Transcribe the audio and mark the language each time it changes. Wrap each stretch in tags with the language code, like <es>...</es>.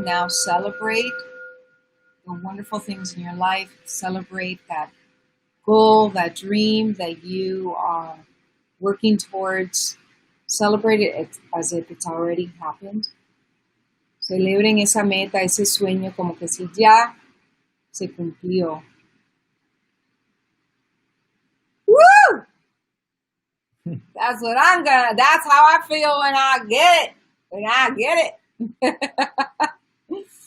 <en>Now celebrate the wonderful things in your life. Celebrate that goal, that dream that you are working towards. Celebrate it as if it's already happened.</en> <es>Celebren esa meta, ese sueño, como que si ya se cumplió. Woo!</es> <en>That's how I feel when I get it.</en>